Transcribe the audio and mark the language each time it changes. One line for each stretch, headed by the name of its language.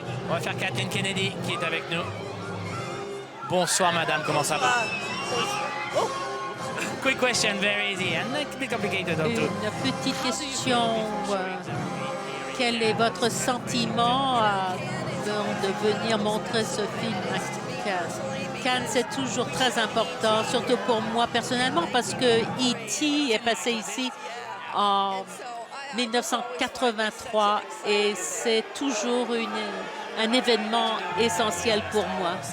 French: On va faire Kathleen Kennedy qui est avec nous. Bonsoir madame, comment ça va? Oh.
English: Quick question, very easy and a bit complicated
French: Une
English: too.
French: petite question. Quel est votre sentiment de venir montrer ce film à Cannes? Cannes, c'est toujours très important, surtout pour moi personnellement, parce que E.T. est passé ici en 1983 et c'est toujours un événement essentiel pour moi.